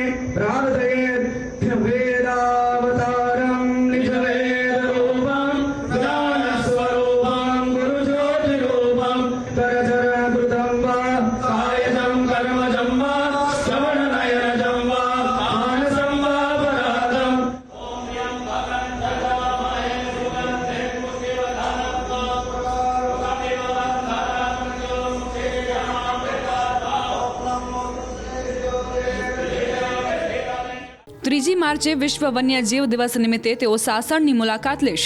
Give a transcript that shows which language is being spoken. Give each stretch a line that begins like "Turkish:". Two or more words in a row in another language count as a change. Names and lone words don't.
Sanskrit: प्रार्थये वेदावतारं निजवेदरूपं ज्ञानस्वरूपं गुरुज्योतिरूपं करचरणकृतं वा कायजं कर्मजं वा श्रवणनयनजं वा मानसं वा परादम्।
Gujarati: ત્રીજી માર્ચે વિશ્વ વન્યજીવ દિવસ નિમિત્તે તેઓ સાસણની મુલાકાત લેશે।